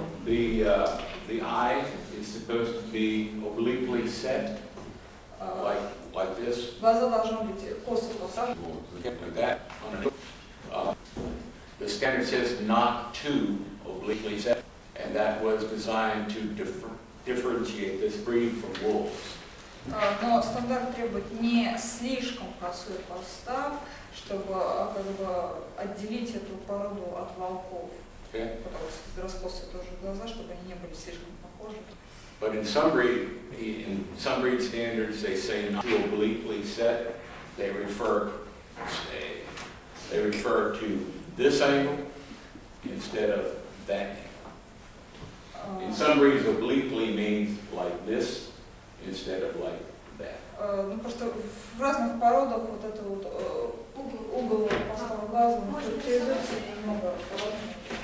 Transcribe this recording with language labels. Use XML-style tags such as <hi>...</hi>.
<en>The eye is supposed to be obliquely set, like this.</en> <ru>глаза должны быть косо посажены.</ru> <en>Like that. The standard says not to obliquely set, and that was designed to differentiate this breed from wolves.</en> <ru>Но стандарт требует не слишком косой постав, чтобы как бы отделить эту породу от волков.</ru> <en>Okay?</en> <ru>Потому что раскосые тоже глаза, чтобы они не были слишком похожи.</ru> <en>But in some breed standards, they say not to obliquely set. They refer to this angle instead of that angle. In some breeds, obliquely means like this instead of like that.</en> <ru>Ну просто в разных породах вот это вот угол постава глаза характеризуется немного по-разному.</ru>